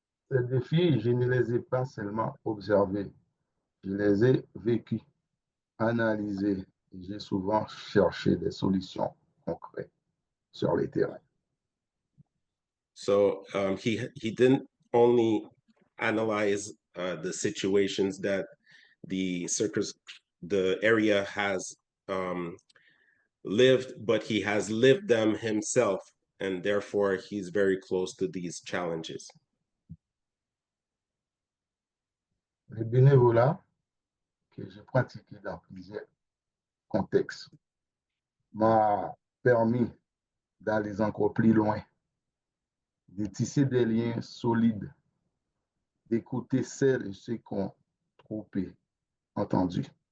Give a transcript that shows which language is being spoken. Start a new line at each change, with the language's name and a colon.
French: Ces défis, je ne les ai pas seulement observés, je les ai vécus, analysés, et j'ai souvent cherché des solutions concrètes sur les terrains.
English: So he didn't only analyze the situations that the area has lived, but he has lived them himself, and therefore he's very close to these challenges.
French: Le bénévolat que j'ai pratiqué dans plusieurs contextes m'a permis d'aller encore plus loin, de tisser des liens solides, d'écouter celles et ceux qui ont trop peu entendu,